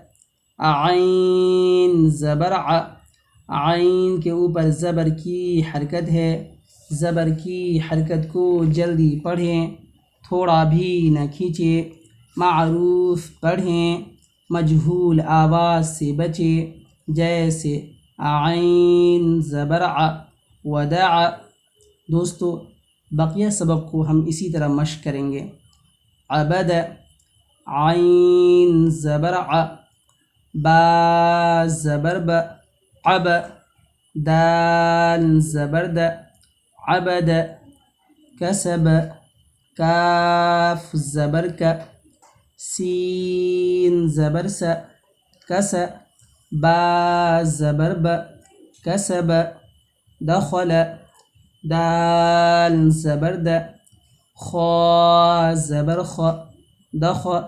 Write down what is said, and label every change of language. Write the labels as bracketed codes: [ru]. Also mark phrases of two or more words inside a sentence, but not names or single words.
[ur] عین زبر ع، عین کے اوپر زبر کی حرکت ہے، زبر کی حرکت کو جلدی پڑھیں، تھوڑا بھی نہ کھینچیں، معروف پڑھیں، مجہول آواز سے بچیں، جیسے عین زبر ع، ودع۔ دوستو بقیہ سبق کو ہم اسی طرح مشق کریں گے۔ عبد، عین زبر ع، با زبر ب، عب، دال زبر د، عبد، کسب، کاف زبر ک، سین زبر س، کس، با زبر ب، کسب، دخل، دال زبر د، خا زبر خ، دخ،